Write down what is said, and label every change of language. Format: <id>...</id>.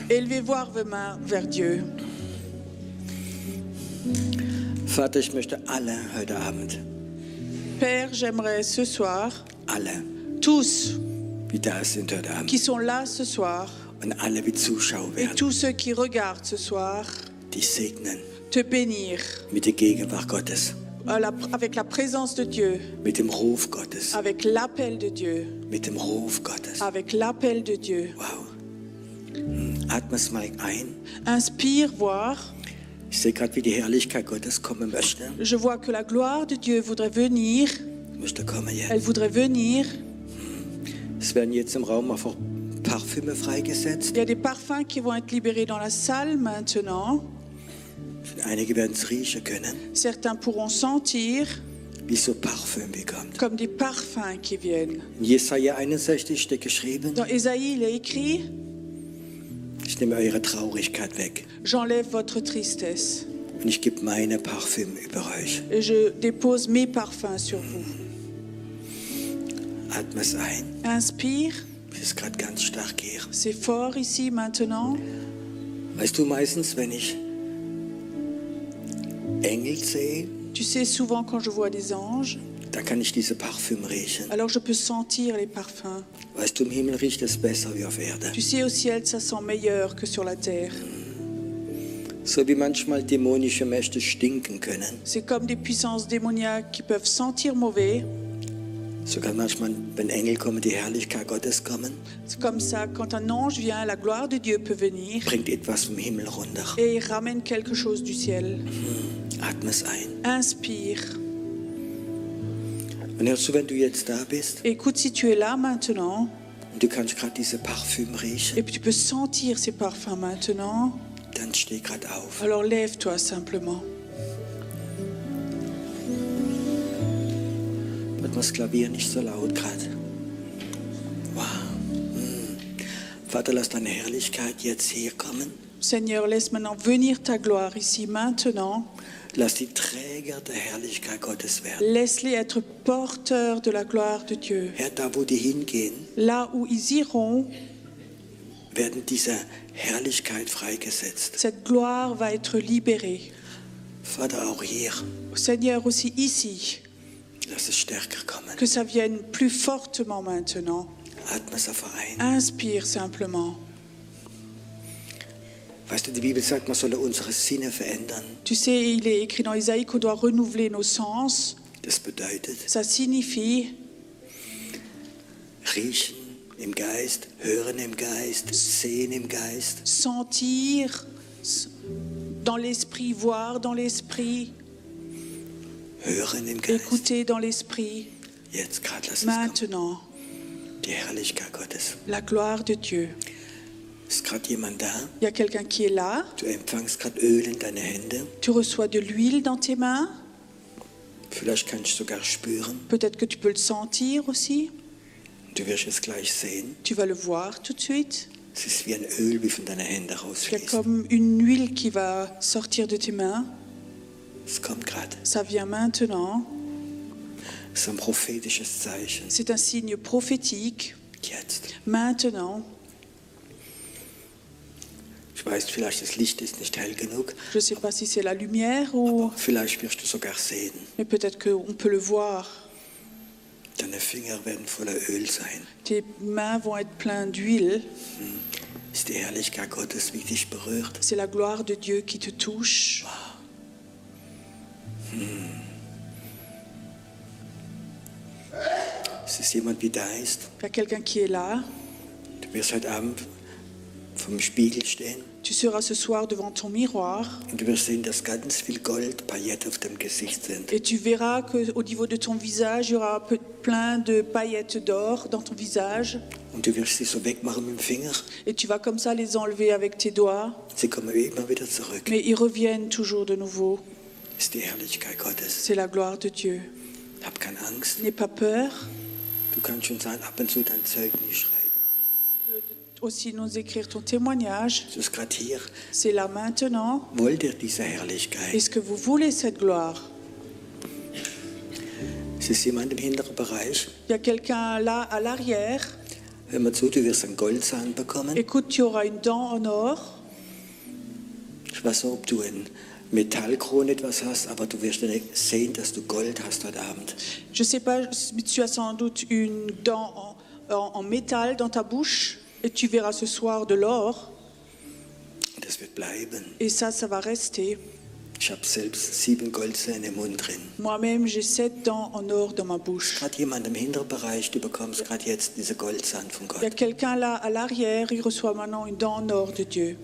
<fr>Élevez voir vos mains vers Dieu.</fr> <de>Vater, ich möchte alle heute Abend,</de> <fr>Père, j'aimerais ce soir,</fr> <de>alle,</de> <fr>tous</fr> <de>wie da sind heute Abend,</de> <fr>qui sont là ce soir</fr> <de>und alle wie Zuschauer</de> <fr>et</fr> <de>werden,</de> <fr>tous ceux qui regardent ce soir,</fr> <de>dich segnen</de> <fr>te bénir</fr> <de>mit der Gegenwart Gottes,</de> <fr>avec la présence de Dieu,</fr> <de>mit dem Ruf Gottes,</de> <fr>avec l'appel de Dieu,</fr> <de>mit dem Ruf Gottes.</de> <fr>avec l'appel de Dieu.</fr> <de>Wow. Atme es mal ein.</de> <fr>Inspire, voir.</fr> <de>Ich sehe gerade, wie die Herrlichkeit Gottes kommen möchte.</de> <fr>Je vois que la gloire de Dieu voudrait venir.</fr> <de>Möchte kommen jetzt.</de> <fr>Elle voudrait venir.</fr> <de>Es werden jetzt im Raum einfach Parfüme freigesetzt.</de> <fr>Il y a des parfums qui vont être libérés dans la salle maintenant.</fr> <de>Einige werden es riechen können,</de> <fr>Certains pourront sentir</fr> <de>wie so Parfüm bekommt.</de> <fr>comme des parfums qui viennent.</fr> <de>In Jesaja 61 steht geschrieben,</de> <fr>Dans Ésaïe, il est écrit</fr> <de>ich nehme eure Traurigkeit weg</de> <fr>« J'enlève votre tristesse</fr> <de>und ich gebe meine Parfüm über euch.</de> <fr>et je dépose mes parfums sur vous.</fr> <de>Atme es ein. »</de> <fr>Inspire,</fr> <de>Es ist gerade ganz stark hier.</de> <fr>c'est fort ici maintenant.</fr> <de>Weißt du, meistens, wenn ich Engel sehe,</de> <fr>Tu sais, souvent quand je vois des anges,</fr> <de>dann kann ich diese Parfüm riechen.</de> <fr>alors je peux sentir les parfums.</fr> <de>Weißt du, im Himmel riecht es besser wie auf Erde.</de> <fr>Tu sais, au ciel, ça sent meilleur que sur la terre.</fr> <de>So wie manchmal dämonische Mächte stinken können,</de> <fr>C'est comme des puissances démoniaques qui peuvent sentir mauvais.</fr> <de>sogar manchmal, wenn Engel kommen, die Herrlichkeit Gottes kommen,</de> <fr>C'est comme ça, quand un ange vient, la gloire de Dieu peut venir</fr> <de>bringt etwas vom Himmel runter.</de> <fr>et il ramène quelque chose du ciel.</fr> <de>Atme es ein.</de> <fr>Inspire.</fr> <de>Und hörst du, wenn du jetzt da bist</de> <fr>Écoute, si tu es là maintenant</fr> <de>und du kannst gerade diese Parfüm riechen,</de> <fr>et puis tu peux sentir ces parfums maintenant,</fr> <de>dann steh gerade auf.</de> <fr>alors lève-toi simplement.</fr> <de>Wird das Klavier nicht so laut gerade? Wow. Vater, lass deine Herrlichkeit jetzt hier kommen.</de> <fr>Seigneur, laisse maintenant venir ta gloire ici maintenant.</fr> <de>Lass die Träger der Herrlichkeit Gottes werden.</de> <fr>Laisse-les être porteurs de la gloire de Dieu.</fr> <de>Herr, da wo die hingehen,</de> <fr>Là où ils iront,</fr> <de>werden diese Herrlichkeit freigesetzt.</de> <fr>cette gloire va être libérée.</fr> <de>Vater, auch hier,</de> <fr>Seigneur, aussi ici,</fr> <de>lass es stärker kommen.</de> <fr>que ça vienne plus fortement maintenant.</fr> <de>Atme es einfach ein.</de> <fr>Inspire simplement.</fr> <de>Weißt du, die Bibel sagt, man solle unsere Sinne verändern.</de> <fr>Tu sais, il est écrit dans Isaïe qu'on doit renouveler nos sens.</fr> <de>Das bedeutet,</de> <fr>Ça signifie</fr> <de>riechen im Geist, hören im Geist, sehen im Geist.</de> <fr>sentir dans l'esprit, voir dans l'esprit,</fr> <de>Hören im Geist.</de> <fr>écouter dans l'esprit.</fr> <de>Jetzt gerade lass es kommen.</de> <fr>Maintenant,</fr> <de>Die Herrlichkeit Gottes.</de> <fr>la gloire de Dieu.</fr> <de>Ist gerade jemand da?</de> <fr>Il y a quelqu'un qui est là.</fr> <de>Du empfängst gerade Öl in deine Hände.</de> <fr>Tu reçois de l'huile dans tes mains.</fr> <de>Vielleicht kannst du sogar spüren.</de> <fr>Peut-être que tu peux le sentir aussi.</fr> <de>Du wirst es gleich sehen.</de> <fr>Tu vas le voir tout de suite.</fr> <de>Es ist wie ein Öl, wie von deinen Händen</de> <fr>Il y a</fr> <de>rausfließt.</de> <fr>comme une huile qui va sortir de tes mains.</fr> <de>Es kommt gerade.</de> <fr>Ça vient maintenant.</fr> <de>Es ist ein prophetisches Zeichen.</de> <fr>C'est un signe prophétique.</fr> <de>Jetzt.</de> <fr>Maintenant,</fr> <de>Ich weiß, vielleicht das Licht ist nicht hell genug.</de> <fr>je ne sais pas si c'est la lumière ou...</fr> <de>Vielleicht wirst du sogar sehen.</de> <fr>Mais peut-être qu'on peut le voir.</fr> <de>Deine Finger werden voller Öl sein.</de> <fr>Tes mains vont être pleines d'huile.</fr> <de>Ist die Herrlichkeit Gottes, wie dich berührt.</de> <fr>C'est la gloire de Dieu qui te touche.</fr> <de>Es ist jemand, wie da ist.</de> <fr>Il y a quelqu'un qui est là.</fr> <de>Du wirst heute Abend vom Spiegel stehen</de> <fr>Tu seras ce soir devant ton miroir</fr> <de>und du wirst sehen, dass ganz viel Gold, Pailletten auf dem Gesicht sind.</de> <fr>et tu verras qu'au niveau de ton visage, il y aura plein de paillettes d'or dans ton visage.</fr> <de>Und du wirst sie so wegmachen mit dem Finger.</de> <fr>Et tu vas comme ça les enlever avec tes doigts.</fr> <de>Sie kommen immer wieder zurück.</de> <fr>Mais ils reviennent toujours de nouveau.</fr> <de>Das ist die Herrlichkeit Gottes.</de> <fr>C'est la gloire de Dieu.</fr> <de>Hab keine Angst.</de> <fr>N'aie pas peur.</fr> <de>Du kannst schon sagen, ab und zu dein Zeugnis schreiben.</de> <fr>Aussi nous écrire ton témoignage.</fr> <de>Es ist gerade hier.</de> <fr>C'est là maintenant.</fr> <de>Wollt ihr diese Herrlichkeit?</de> <fr>Est-ce que vous voulez cette gloire?</fr> <de>Es ist jemand im hinteren Bereich.</de> <fr>Il y a quelqu'un là à l'arrière.</fr> <de>Hör mal zu, du wirst einen Goldzahn bekommen.</de> <fr>Écoute, tu auras une dent en or.</fr> <de>Ich weiß nicht, ob du in Metallkron etwas hast, aber du wirst nicht sehen, dass du Gold hast heute Abend.</de> <fr>Je ne sais pas, mais tu as sans doute une dent en métal dans ta bouche et tu verras ce soir de l'or.</fr> <de>Das wird bleiben.</de> <fr>Et ça va rester.</fr> <de>Ich habe selbst 7 Goldzähne im Mund drin.</de> <fr>Moi-même, j'ai 7 dents en or dans ma bouche.</fr> <de>Gerade jemand im hinteren Bereich, du bekommst gerade jetzt diese Goldzahn von</de> <fr>Il y a</fr> <de>Gott.</de> <fr>quelqu'un là à l'arrière, il reçoit maintenant une dent en or de Dieu.</fr>